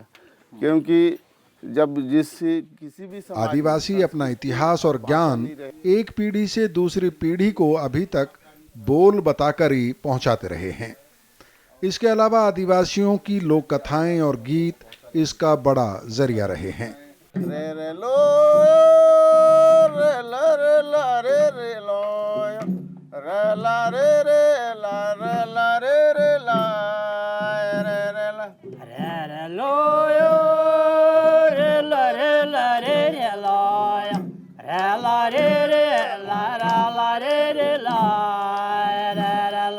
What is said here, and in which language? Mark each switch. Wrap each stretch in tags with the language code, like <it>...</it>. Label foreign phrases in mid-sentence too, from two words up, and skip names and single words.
<hi>क्योंकि जब किसी भी आदिवासी अपना इतिहास और ज्ञान एक पीढ़ी से दूसरी पीढ़ी को अभी तक बोल बताकर ही पहुंचाते रहे हैं। इसके अलावा आदिवासियों की लोक कथाएं और गीत इसका बड़ा जरिया रहे हैं। रे रे लो रे ला रे ला रे रे लो रे ला रे रे ला रे ला रे रे ला रे रे ला रे रे लो रे ला रे ला रे रे लो रे ला रे रे ला ला रे रे ला रे रे ला</hi>